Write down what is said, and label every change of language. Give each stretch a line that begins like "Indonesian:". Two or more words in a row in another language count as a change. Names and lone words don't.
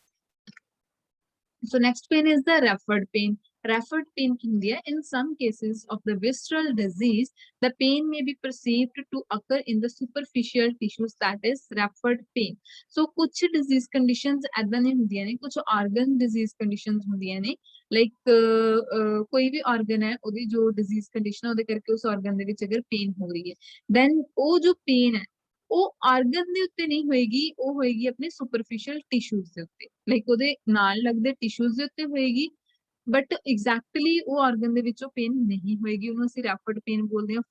English: so next pain is the referred pain referred pain
Punjabi: ਹੁੰਦੀ ਹੈ
English: in some cases of the visceral disease the pain may be perceived to occur in the superficial tissues that is referred pain so
Punjabi: ਕੁਝ
English: disease conditions
Punjabi: ਐਦਾਂ ਦੀਆਂ ਹੁੰਦੀਆਂ ਨੇ ਕੁਝ
English: organ disease conditions
Punjabi: ਹੁੰਦੀਆਂ ਨੇ like ਕੋਈ ਵੀ organ ਹੈ ਉਹਦੀ ਜੋ disease condition ਹੈ ਉਹਦੇ ਕਰਕੇ ਉਸ organ ਦੇ ਵਿੱਚ ਅਗਰ pain ਹੋ ਰਹੀ ਹੈ then ਉਹ ਜੋ pain ਹੈ ਉਹ ਆਰਗਨ ਦੇ ਉੱਤੇ ਨਹੀਂ ਹੋਏਗੀ, ਉਹ ਹੋਏਗੀ ਆਪਣੇ
English: superficial tissues
Punjabi: ਦੇ ਉੱਤੇ, ਲਾਈਕ ਉਹਦੇ ਨਾਲ ਲੱਗਦੇ ਟਿਸ਼ੂਜ਼ ਦੇ ਉੱਤੇ ਹੋਏਗੀ,
English: but exactly
Punjabi: ਉਹ ਆਰਗਨ ਦੇ ਵਿੱਚੋਂ ਪੇਨ ਨਹੀਂ ਹੋਏਗੀ, ਉਹਨੂੰ ਅਸੀਂ
English: referred pain
Punjabi: ਬੋਲਦੇ ਹਾਂ।